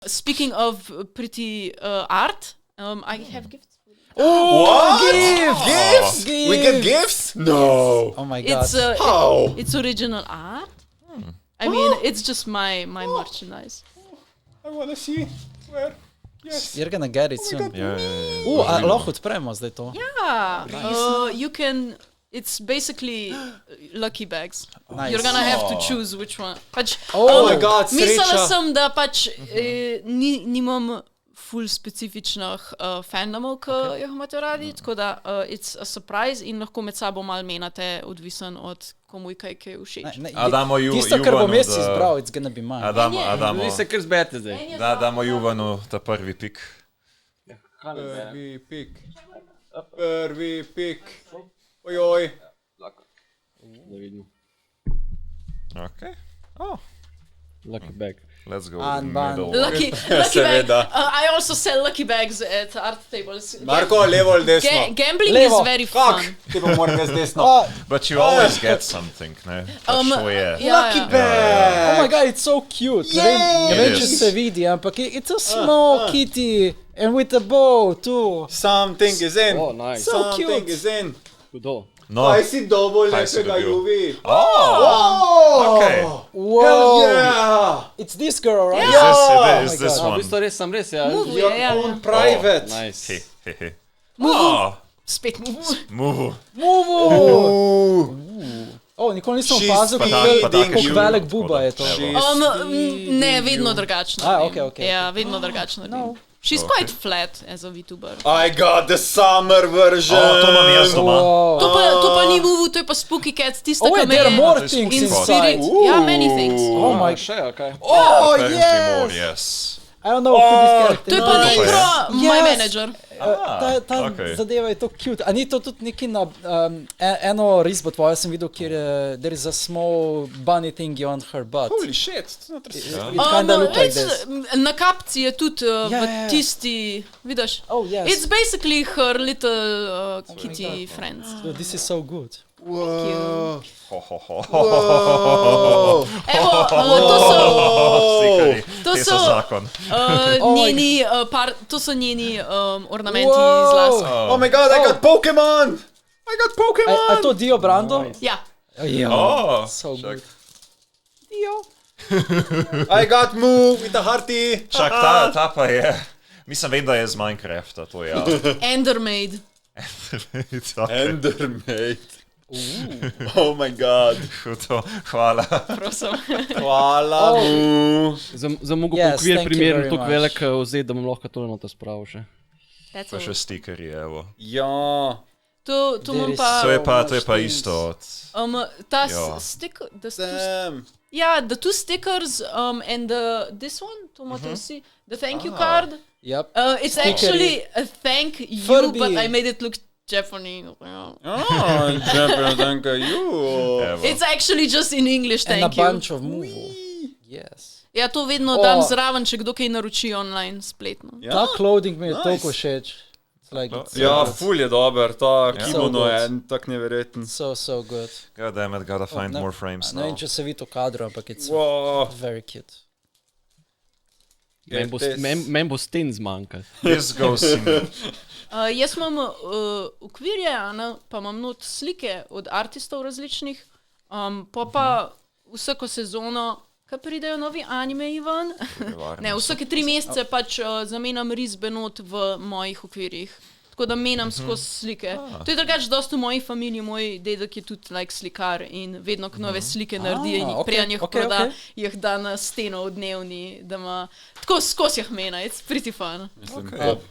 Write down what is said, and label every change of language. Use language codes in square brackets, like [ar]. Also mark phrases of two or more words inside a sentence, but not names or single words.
[en] Speaking of pretty art, I have gifts. Gifts? We get gifts? No. Oh my god. How? It's original art. I mean, it's just my merchandise. I wanna see where. Yes. You're gonna get it soon. [sl] Ja. Lahko odpremo zdaj to. [en] Yeah. You can. It's basically lucky bags. Nice. You're gonna have to choose which one. [sl] Pač, [en] Oh my god, [sl] mislila sreča. sem, da pač nimam ful specifičnih fandomov, ki jih imate radi, tako da [en] it's a surprise [sl] in lahko med sabo malo menate, odvisen od komu kaj je všeč. Tisto, kar bom jaz izbral, [en] it's gonna be mine. [sl] Damo, Vi se kar zbete zdaj. damo Juvanu ta prvi pik. Prvi pik. Ojoj. Da vidim. [en] Okay. Oh, Lucky bag. let's go. Unbanned. Middle. Lucky bag. I also sell lucky bags at art tables. [sl] Marko, levo ali desno? [en] Gambling [sl] Levo. [en] is very Fuck, fun. [sl] ti pa moram jaz desno. [en] But you always get something, [sl] ne? Pač to je. [en] Lucky bag. Oh my god, it's so cute. [sl] Ne vem, če se vidi, ampak [en] it's a small kitty and with a bow too. Something is in. Oh, nice. So Something cute. is in. [sl] Kdo? No. Kaj si dobo Kaj si lepega, dobil? Juvi? [en] Oh, okay. Whoa. Hell yeah. It's this girl, right? Is this [sl] V [en] one? [sl] bistvu res sem res, ja. [en] Move, Your [sl] ja. [en] own private. Nice. Oh, [sl] Spet move. [en] move. [sl] Nikoli nisem [en] She's [sl] opazil, pa take kako velik [en] shoe. [sl] buba je to. Ne, vedno drugačno. [en] Okay. [sl] Ja, vedno drugačno. [en] She's quite flat as a VTuber. I got the summer version. [sl] To imam jaz doma. To pa ni move, to je pa Spooky Cat, tista, [en] Oh, [sl] ki [en] wait, [sl] me [en] there are more [sl] je [en] things in inside. spirit. Ja, many things. Oh my [sl] Še, okej. [en] Oh, Apparently more, yes. yes. I don't know who this character [sl] To je pa Negro, my [en] Yes. manager. [sl] Ta [en] okay. [sl] zadeva je to cute. A ni to tudi neki na eno risbo tvojo sem videl, kjer [en] there is a small bunny thingy on her butt. Holy shit. It kinda look like this. [sl] Na kapci je tudi v ja. tisti, vidiš? [en] Oh, yes. It's basically her little kitty friends. So this is so good. Wow. [sl] Evo, to so zakon. njeni, to so njeni ornamenti iz las. [en] Oh my god, I got Pokemon. I got Pokemon. [sl] A to Dio Brando? Ja. [en] Oh, So [sl] čak. [en] good. Dio. I got Mu with a hearty. [sl] Čak, ta pa je. Mislim, vem, da je z Minecrafta, to je. [en] Endermaid. Endermaid. Oh my god. [sl] Hudo, hvala. Prosim. Hvala Mu. Za mogo [en] Yes, [sl] okvir [en] thank you [sl] primeren, [en] very [sl] toliko [en] much. [sl] velik vzeti, da bom lahko tole noto spravil še. [en] That's [sl] Pa še [en] all. [sl] stikerji, evo. Ja. To imam To pa, je pa isto od... ta Ja. sticker, [en] Damn. yeah, the two stickers and this one, [sl] to imate vsi, [en] the thank you card. Yep. It's actually a thank you, Furby. but I made it look Japanese. Oh, thank you. [sl] Evo. [en] It's actually just in English, And a thank you. bunch of move. Yes. [sl] Ja, to vedno dam zraven, če kdo kaj naroči online, spletno. Ta clothing mi je [en] Nice. [sl] toliko všeč. [en] It's like it's [sl] Ja, ful je dober, ta kimono [en] good. [sl] je tak neverjeten. [en] so good. God damn it, gotta find [sl] ne- [en] more frames [sl] Ne vem, [en] now. [sl] če se vidi v kadru, ampak it's [en] Wow. very cute. [sl] Meni bo sten zmanjkati. [en] This goes in... [sl] Jaz imam okvirje, pa imam not slike od artistov različnih, pa vsako sezono, ko pridejo novi anime ven, ne, vsake 3 mesece pač zamenjam risbe not v mojih okvirjih. Tako da menjam skozi slike. To je drugače dosti v moji familiji, moj dedek je tudi slikar in vedno, ko nove slike naredi in preden jih proda, jih da na steno v dnevni, da ima, tako skozi jih mena, [en] it's pretty fun.